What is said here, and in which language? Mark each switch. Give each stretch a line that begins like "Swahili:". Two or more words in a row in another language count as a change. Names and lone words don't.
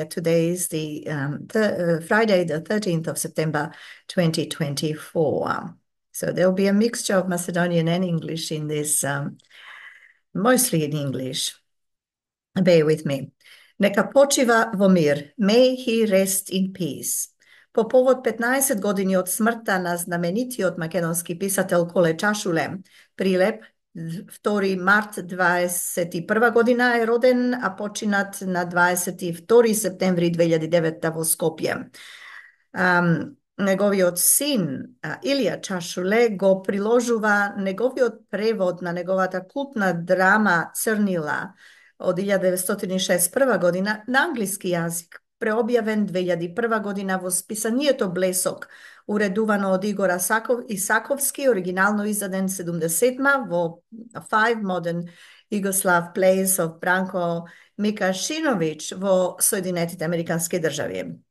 English: Today is the Friday, the 13th of September, 2024. So there'll be a mixture of Macedonian and English in this, mostly in English. Bear with me.
Macedonian: Neka pociva vo mir.
English: May he rest in peace.
Macedonian: Po povod 15 godini od smrta na знаменитиот македонски писател Коле Чашуле, прилеп 2. март 21 година е роден, а починат на 22 септември 2009 во Скопје. Неговиот син Илија Casule го приложува неговиот превод на неговата култна драма Црнила од 1961 година на англиски јазик, преобјавен 2001 година во списанието Блесок, уредувано од Игора Исаковски, оригинално издаден 70-ма во Five Modern Yugoslav Plays of Branko Mikašinović во Соединетите Американски држави.